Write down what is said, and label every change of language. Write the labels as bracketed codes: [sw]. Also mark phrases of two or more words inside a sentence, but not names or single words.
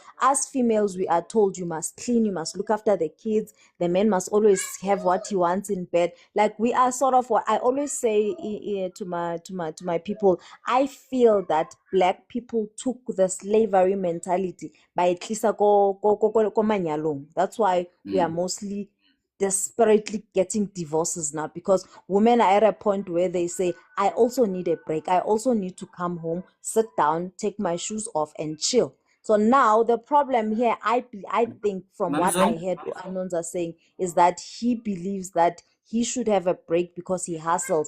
[en] As females, we are told you must clean, you must look after the kids, the man must always have what he wants in bed. Like we are sort of what I always say to my people. I feel that black people took the slavery mentality by [tn] tlisa ko manyalong. [en] That's why we are mostly desperately getting divorces now because women are at a point where they say, I also need a break. I also need to come home, sit down, take my shoes off and chill. So now the problem here, I think from what I heard Anonza saying is that he believes that he should have a break because he hustles.